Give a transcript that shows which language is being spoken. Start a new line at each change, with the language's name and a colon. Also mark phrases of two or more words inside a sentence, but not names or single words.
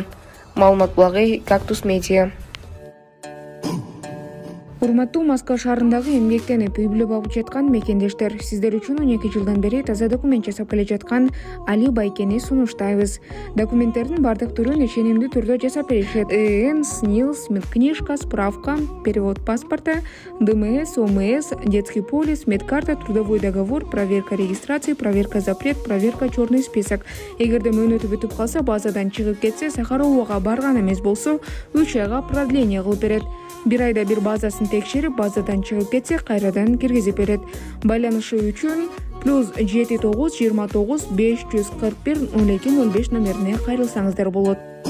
Kyrgyz: Маалымат булагы Кактус Медиа. Урматтуу Москва шаарындагы эмгектенип үй бүлө багып жаткан мекендештер, сиздер үчүн 12 жылдан бери таза документ жасап келе жаткан Али Байкени сунуштайбыз. Документтердин бардык түрүн ишенимдүү түрдө жасап беришет.
Russian: ИН, СНИЛС, медкнижка, справка, перевод паспорта, ДМС, ОМС, детский полис, медкарта, трудовой договор, проверка регистрации, проверка запрет, проверка черный список.
Kyrgyz: Эгерде мөөнөтү бүтүп калса, базадан чыгып кетсе, Сахаровага барган эмес болсо, 3 айга продление кылып берет. 1 айда бир базасын текшерип, базадан чыгып кетсе, кайрадан киргизип берет. Байланышы үчүн +79 29 541 02 05 номерине кайрылсаңыздар болот.